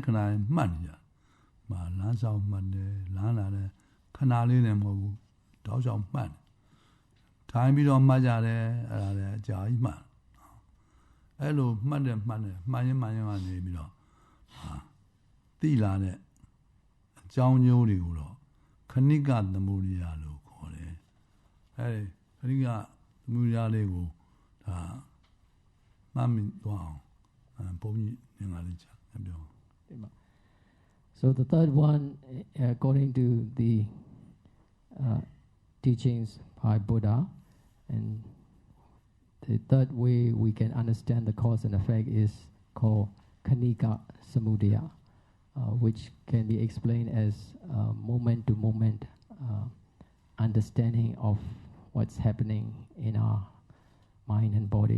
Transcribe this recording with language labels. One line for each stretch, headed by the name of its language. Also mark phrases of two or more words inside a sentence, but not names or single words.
Burmese: ခဏတိုင်းမှတ်နေကြမှာလမ်းဆောင်မှတ်တယ်လမ်းလာတယ်ခဏလေးနဲ့မဟုတ်ဘူးတောက်ချောင်မှတ်ထိုင်ပြီးတော့မှတ်ကြတယ်အဲ့ဒါလည်းအကြာကြီးမှတ်အဲ့လိုမှတ်တယ်မှန်ရင်ကနေပြီးတော့သိလာတဲ့အကြောင်းကျိုးတွေကိုတော့ခဏိကသမုဒယလို့ခေါ်တယ်အဲ့ဒီခဏိကသမုဒယလေးကိုဒါမှတ်မိသွားအောင်ဘုန်းကြီးငါလေးချပြော
English: So the third one, according to the teachings by Buddha, and the third way we can understand the cause and effect is called Khanika Samudaya, which can be explained as moment-to-moment understanding of what's happening in our mind and body.